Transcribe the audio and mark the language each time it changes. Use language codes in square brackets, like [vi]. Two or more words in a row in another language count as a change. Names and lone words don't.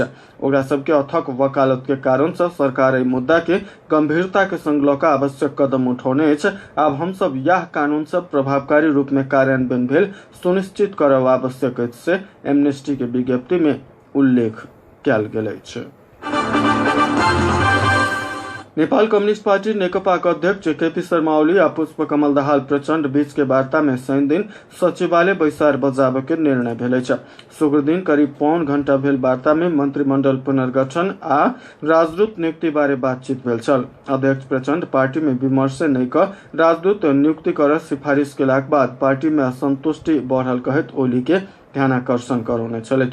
[mai] ओकरा सबके अथक वकालत के कारण से सरकार एहि मुद्दा के गंभीरता के संग लऽ कऽ आवश्यक कदम उठौने अछि। आब हम सब यह कानून सब प्रभावकारी रूप में कार्यान्वयन भेल सुनिश्चित करब आवश्यक अछि से एमनेस्टी के विज्ञप्ति में उल्लेख कयल गेल अछि। नेपाल कम्युनिस्ट पार्टी नेकपाका अध्यक्ष केपी शर्मा ओली आ पुष्पकमल दाहाल प्रचंड बीच के वार्ता में शनि दिन सचिवालय बैसार बजाबे के निर्णय भेल छै। शुक्र दिन करीब पौन घंटा भेल वार्ता में मंत्रिमंडल पुनर्गठन आ राजदूत नियुक्ति बारे बातचीत भेल छल। अध्यक्ष प्रचंड पार्टी में विमर्श नहीं कर राजदूत नियुक्ति कर सिफारिश केलाक बाद पार्टी में असंतुष्टि बढ़ल कहैत ओली के ध्यानाकर्षण कराउने छलैथ।